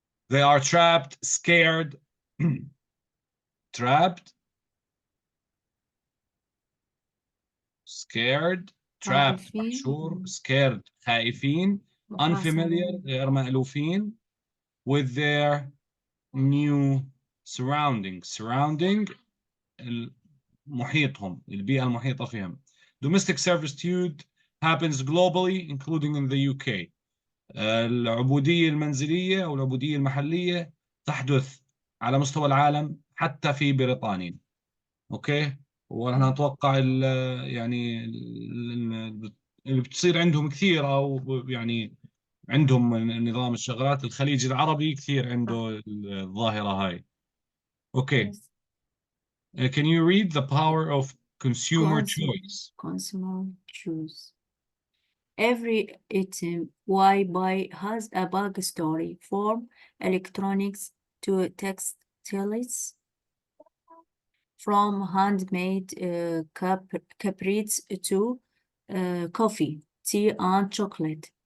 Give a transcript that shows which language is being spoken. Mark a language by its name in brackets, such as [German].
[English] They are trapped, scared. trapped, scared, trapped محشور. [Arabic] scared خائفين. unfamiliar غير مألوفين. [English] with their new surrounding [Arabic] محيطهم، البيئة المحيطة فيهم. [English] domestic servitude happens globally including in the UK. [Arabic] العبودية المنزلية أو العبودية المحلية تحدث على مستوى العالم حتى في بريطانيا. أوكي. ونحن نتوقع يعني اللي بتصير عندهم كثير، أو يعني عندهم نظام الشغلات. الخليج العربي كثير عنده الظاهرة هاي. أوكي. [English] Can you read the power of consumer choice? Consumer choice. Every item we buy has a backstory, from electronics to textiles, from handmade caprices to coffee, tea, and chocolate.